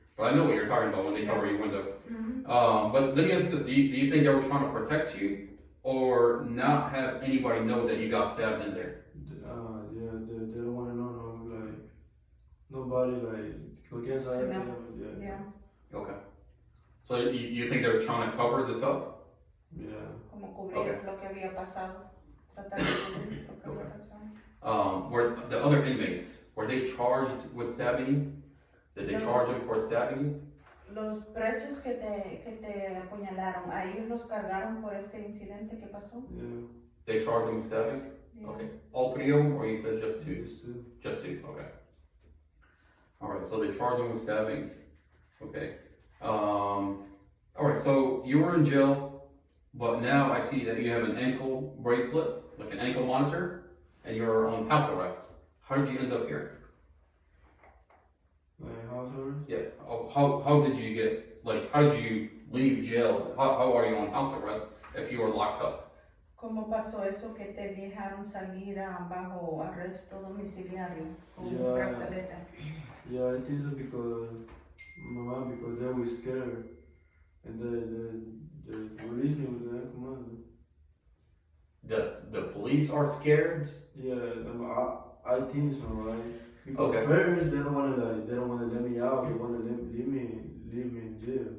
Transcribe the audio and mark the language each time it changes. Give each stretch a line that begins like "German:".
English: But I know what you're talking about when they cover your window. But let me ask you this, do you think they were trying to protect you or not have anybody know that you got stabbed in there? Yeah, they don't want to know, like, nobody, like,
Spanish: lo que sabe.
English: Yeah. Okay. So you think they're trying to cover this up? Yeah.
Spanish: Como cubrir lo que había pasado. Tratar de cubrir lo que había pasado.
English: Were the other inmates, were they charged with stabbing you? Did they charge them for stabbing you?
Spanish: Los presos que te apuñalaron, ¿a ellos los cargaron por este incidente que pasó?
English: Yeah. They charged them with stabbing? Yeah. Okay. All three of them, or you said just two? Just two. Just two. Okay. All right. So they charged him with stabbing. Okay. All right. So you were in jail, but now I see that you have an ankle bracelet, like an ankle monitor, and you're on house arrest. How did you end up here? My house arrest? Yeah. How did you get, like, how did you leave jail? How are you on house arrest if you were locked up?
Spanish: ¿Cómo pasó eso que te dejaron salir bajo arresto domiciliario con un
English: Yeah.
Spanish: brazalete?
English: Yeah, I think so because my mom, because they were scared, and they released me with the command. The police are scared? Yeah, I think so, right? Because Okay. first they don't wanna let me out. They wanna leave me in jail.